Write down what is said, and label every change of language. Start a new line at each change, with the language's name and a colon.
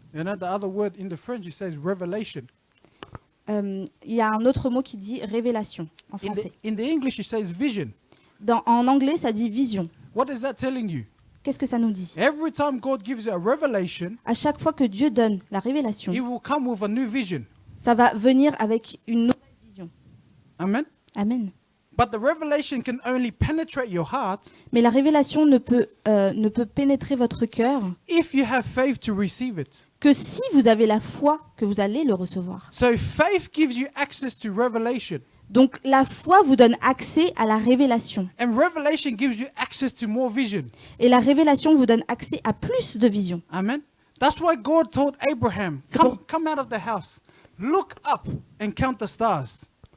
English: You know, the other word in the French, it says revelation.
French: Il y a un autre mot qui dit révélation en français.
English: In the English, it says vision.
French: En anglais, ça dit vision.
English: What is that telling you?
French: Qu'est-ce que ça nous dit?
English: Every time God gives you a revelation,
French: À chaque fois que Dieu donne la révélation,
English: He will come with a new vision.
French: ça va venir avec une nouvelle vision. Amen? Amen.
English: But the revelation can only penetrate your heart
French: Mais la révélation ne peut pénétrer votre cœur
English: if you have faith to receive it.
French: que si vous avez la foi que vous allez le recevoir.
English: So faith gives you access to revelation.
French: Donc la foi vous donne accès à la révélation.
English: And revelation gives you access to more vision.
French: Et la révélation vous donne accès à plus de vision. Amen?
English: That's why God told Abraham,
French: C'est
English: come out of the house, look up and count the stars.